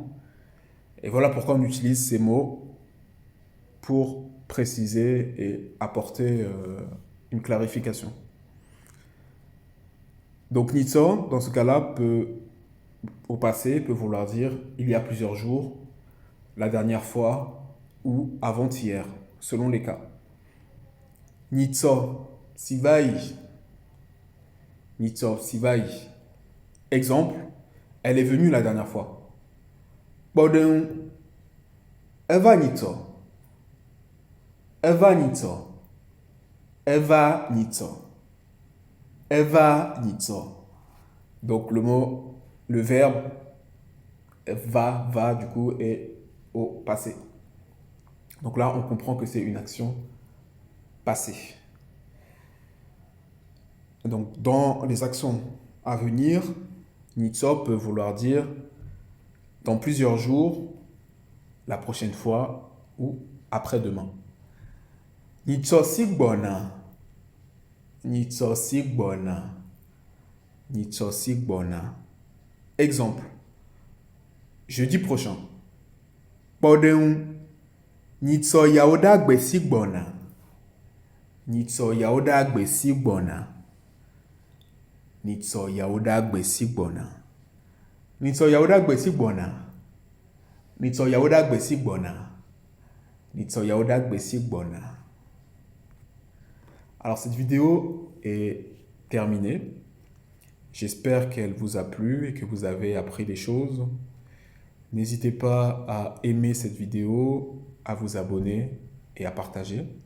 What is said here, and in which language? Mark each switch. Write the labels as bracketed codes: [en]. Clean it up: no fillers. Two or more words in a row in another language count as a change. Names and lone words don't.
[fr] Et voilà pourquoi on utilise ces mots pour préciser et apporter une clarification. Donc nitso, dans ce cas-là, au passé, peut vouloir dire il y a plusieurs jours, la dernière fois ou avant-hier, selon les cas. [ee] Nitso, sivai. Nitso, sivai. [fr] Exemple, elle est venue la dernière fois. [ee] Kpɔɖeŋu. Eva nyitɔ. Eva nyitɔ. Eva nyitɔ. Eva nyitɔ. [fr] Donc le verbe va du coup est au passé. Donc là, on comprend que c'est une action passée. Donc dans les actions à venir, nyitɔ peut vouloir dire dans plusieurs jours, la prochaine fois ou après-demain. [ee] Nyitɔ si gbɔna. Nyitɔ si gbɔna. Nyitɔ si gbɔna. [fr] Exemple. Jeudi prochain. [ee] Kpɔɖeŋu. Nyitɔ yawo ɖe agbe si gbɔna. Nyitɔ yawo ɖe agbe si gbɔna. Nyitɔ yawo ɖe agbe si gbɔna. Nyitɔ yawo ɖe agbe si gbɔna. Nyitɔ yawo ɖe agbe si gbɔna. Nyitɔ yawo ɖe agbe si gbɔna. [fr] Alors cette vidéo est terminée. J'espère qu'elle vous a plu et que vous avez appris des choses. N'hésitez pas à aimer cette vidéo, à vous abonner et à partager.